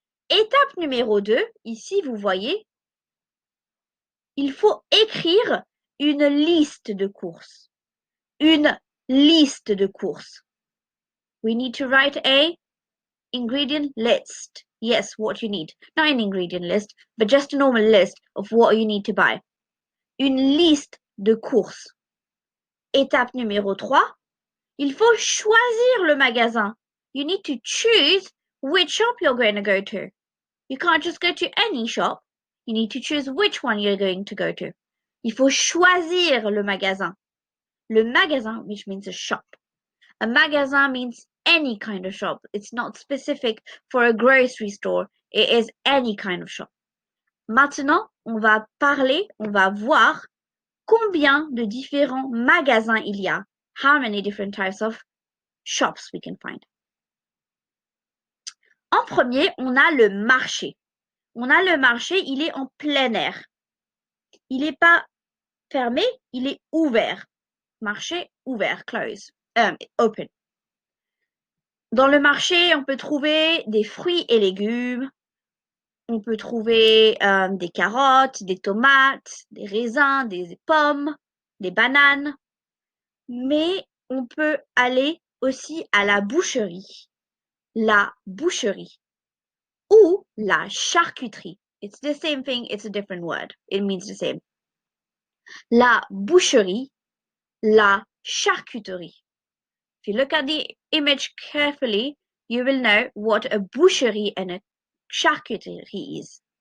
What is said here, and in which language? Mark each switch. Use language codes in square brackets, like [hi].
[fr] Étape numéro 2, ici vous voyez, il faut écrire une liste de courses. Une liste de courses. [en] We need to write a ingredient list. Yes, what you need. Not an ingredient list, but just a normal list of what you need to buy. [fr] Une liste de courses. Étape numéro 3, il faut choisir le magasin. [en] You need to choose which shop you're going to go to. You can't just go to any shop. You need to choose which one you're going to go to. [fr] Il faut choisir le magasin. [en] Le magasin, which means a shop. A magasin means any kind of shop. It's not specific for a grocery store. It is any kind of shop. [fr] Maintenant, on va voir combien de différents magasins il y a. [en] How many different types of shops we can find. [fr] En premier, on a le marché. On a le marché, il est en plein air. Il n'est pas fermé, il est ouvert. Marché ouvert, [en] close, open. [fr] Dans le marché, on peut trouver des fruits et légumes. On peut trouver des carottes, des tomates, des raisins, des pommes, des bananes. Mais on peut aller aussi à la boucherie. La boucherie. Ou la charcuterie. [en] It's the same thing, it's a different word. It means the same. [fr] La boucherie, la charcuterie. [en] If you look at the image carefully, you will know what a boucherie and a charcuterie is.